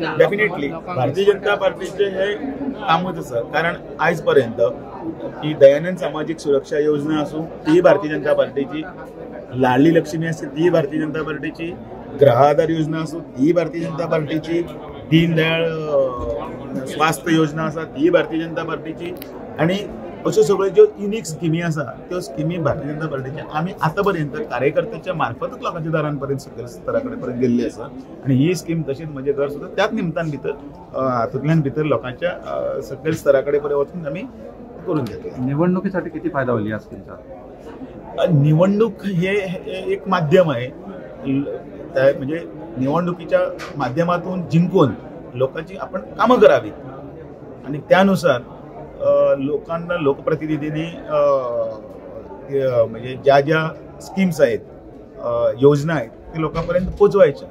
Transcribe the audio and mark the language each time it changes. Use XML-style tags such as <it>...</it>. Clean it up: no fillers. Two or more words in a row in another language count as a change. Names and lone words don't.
<kok>डेफिनेटली भारतीय जनता पार्टीचे हे कामच आसा, कारण आयज पर्यंत ही दयानंद सामाजिक सुरक्षा योजना आसूं ती भारतीय जनता पार्टीची, लाडली लक्ष्मी आसूं ती भारतीय जनता पार्टीची, ग्राह आधार योजना आसूं ती भारतीय जनता पार्टीची, दीनदयाळ स्वास्थ्य योजना आसा ती भारतीय जनता पार्टीची आणि अश्यो सगळ्यो ज्यो युनिक स्किमी आसा त्यो स्किमी भारतीय जनता पार्टीच्या आमी आतां पर्यंत कार्यकर्त्याच्या मार्फतच लोकांच्या दारांपर्यंत सकयल स्तरा कडेन पर्यंत गेल्ली आसा। आणि ही स्कीम तशीच म्हजें घर सुद्दां त्याच निमतान भितर हातूंतल्यान भितर लोकांच्या सकयल स्तरा कडेन पर्यंत वचून आमी करून घेतले।</kok> <mr>निवडणुकीसाठी किती फायदा होईल या स्कीमचा? निवडणूक हे एक माध्यम आहे, म्हणजे निवडणुकीच्या माध्यमातून जिंकून लोकांची आपण कामं करावीत आणि त्यानुसार लोकांना लोकप्रतिनिधींनी म्हणजे ज्या ज्या स्कीम्स आहेत, योजना आहेत ते लोकांपर्यंत पोचवायच्या।</mr>